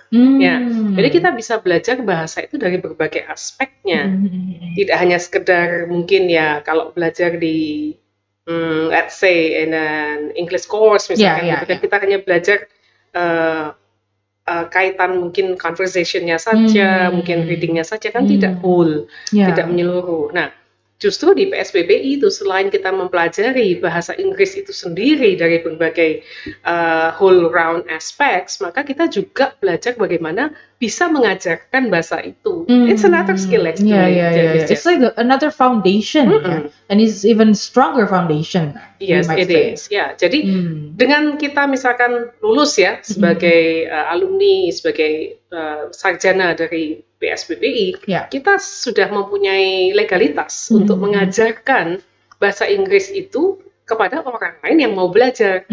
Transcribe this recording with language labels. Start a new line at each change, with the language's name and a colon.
Indonesian: Ya, jadi kita bisa belajar bahasa itu dari berbagai aspeknya, tidak hanya sekedar mungkin ya kalau belajar di
English: let's say in an English course
Indonesian: misalkan gitu kan kita hanya belajar kaitan mungkin conversation-nya saja, mungkin reading-nya saja kan tidak whole, tidak menyeluruh. Nah, justru di PSBBI itu selain kita mempelajari bahasa Inggris itu sendiri dari berbagai whole round aspects, maka kita juga belajar bagaimana bisa mengajarkan bahasa itu.
English: It's another skill actually. It's like another foundation, and it's even stronger foundation. Yes, it is.
Indonesian: Ya, jadi dengan kita misalkan lulus ya sebagai alumni, sebagai sarjana dari PSBBI, kita sudah mempunyai legalitas untuk mengajarkan bahasa Inggris itu kepada orang lain yang mau belajar.